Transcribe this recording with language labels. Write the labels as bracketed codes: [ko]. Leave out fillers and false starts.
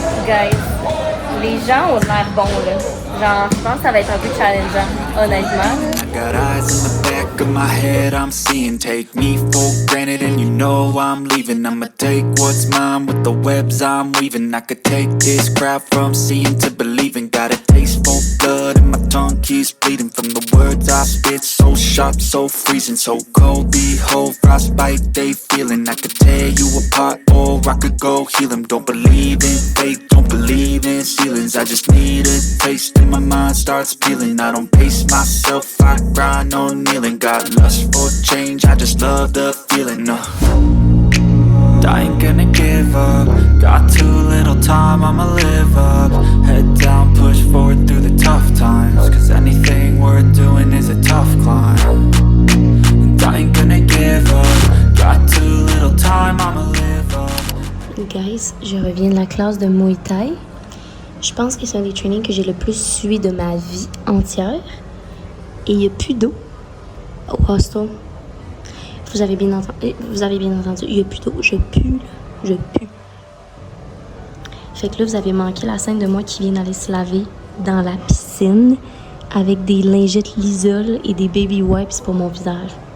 [fr] guys, les gens ont l'air bons là. Genre, je pense que ça va être un peu challengeant, honnêtement. [en] I got eyes in the back of my head, I'm seeing. Take me for granted and you know I'm leaving. I'ma take what's mine with the webs I'm weaving. I could take this crowd from seeing to believing. Got a taste for blood and my tongue keeps bleeding. From the words I spit, so sharp, so freezing. So cold, behold, frostbite they feeling. I could tear you apart or I could go heal them. Don't believe in fate, don't believe in ceilings. I just need a taste and my mind starts peeling. I don't pace myself, I grind on kneeling. Got lust for change, I just love the feeling. I ain't gonna give up. Got too little time, I'ma live up. Head down, push forward through the tough times. Cause anything worth doing is a tough climb. And I ain't gonna give up. Got too little time, I'ma live up. [fr] Guys, je reviens de la classe de Muay Thai. Je pense que c'est un des trainings que j'ai le plus suivi de ma vie entière. Et il n'y a plus d'eau au hostel. Vous avez bien entendu, il n'y a plus d'eau. Je pue, là. Je pue. Fait que là, vous avez manqué la scène de moi qui vient d'aller se laver dans la piscine avec des lingettes Lysol et des [en] baby wipes [fr] pour mon visage.